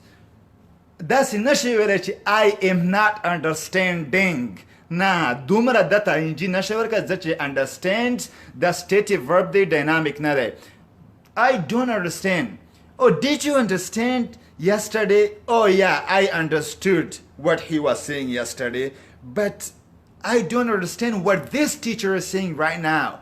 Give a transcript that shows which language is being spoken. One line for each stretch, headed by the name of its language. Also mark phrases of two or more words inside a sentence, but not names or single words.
English: That's
Pashto: نشي ویلی چې
English: I am not understanding.
Pashto: نه دومره دته انجي نشي ورکړه ځکه چې
English: understand the stative verb
Pashto: دی dynamic نه دی.
English: I don't understand. Oh, did you understand yesterday? Oh yeah, I understood what he was saying yesterday, but I don't understand what this teacher is saying right now.